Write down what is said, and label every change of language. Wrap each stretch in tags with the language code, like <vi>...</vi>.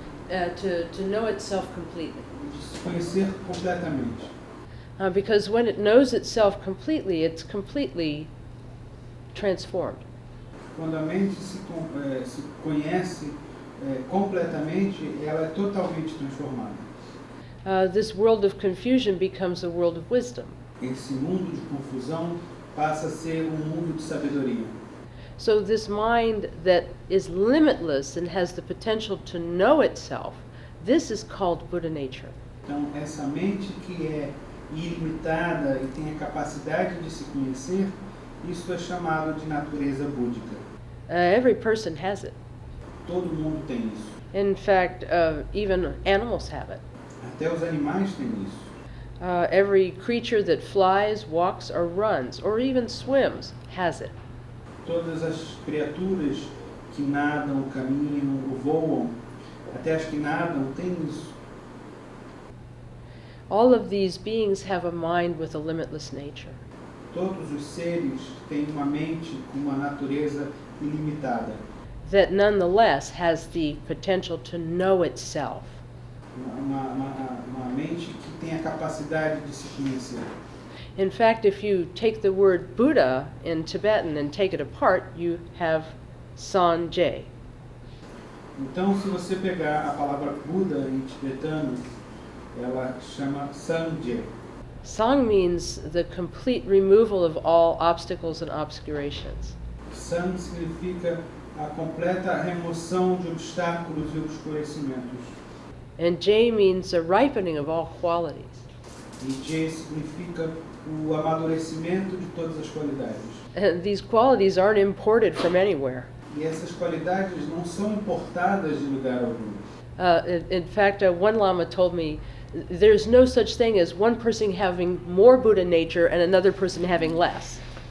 <en>To know itself completely.</en> <pt>se conhecer completamente.</pt> <en>Because when it knows itself completely, it's completely transformed.</en> <pt>Quando a mente se conhece completamente, ela é totalmente transformada.</pt> <en>This world of confusion becomes a world of wisdom.</en> <pt>Esse mundo de confusão passa a ser mundo de sabedoria.</pt> <en>So this mind that is limitless and has the potential to know itself, this is called Buddha nature.</en> <pt>Então, essa mente que é ilimitada e tem a capacidade de se conhecer, isso é chamado de natureza búdica.</pt> <en>Every person has it.</en> <pt>Todo mundo tem isso.</pt> <en>In fact, even animals have it.</en> <pt>Até os animais têm isso.</pt> <en>Every creature that flies, walks, or runs, or even swims has it.</en> <pt>Todas as criaturas que nadam, caminham ou voam, até as que nadam, têm isso.</pt> <en>All of these beings have a mind with a limitless nature.</en> <pt>Todos os seres têm uma mente com uma natureza ilimitada.</pt> <en>That nonetheless has the potential to know itself.</en> <pt>Uma mente que tem a capacidade de se conhecer.</pt> <en>In fact, if you take the word Buddha in Tibetan and take it apart, you have Sanje.</en> <pt>Então, se você pegar a palavra Buda em tibetano, ela chama Sanje.</pt> <en>Sang means the complete removal of all obstacles and obscurations.</en> <pt>San significa a completa remoção de obstáculos e obscurecimentos.</pt> <en>And J means a ripening of all qualities.</en> <pt>E J significa o amadurecimento de todas as qualidades.</pt> <en>And these qualities aren't imported from anywhere.</en> <pt>E essas qualidades não são importadas de lugar algum.</pt> <en>In fact, one Lama told me there's no such thing as one person having more Buddha nature and another person having less.</en>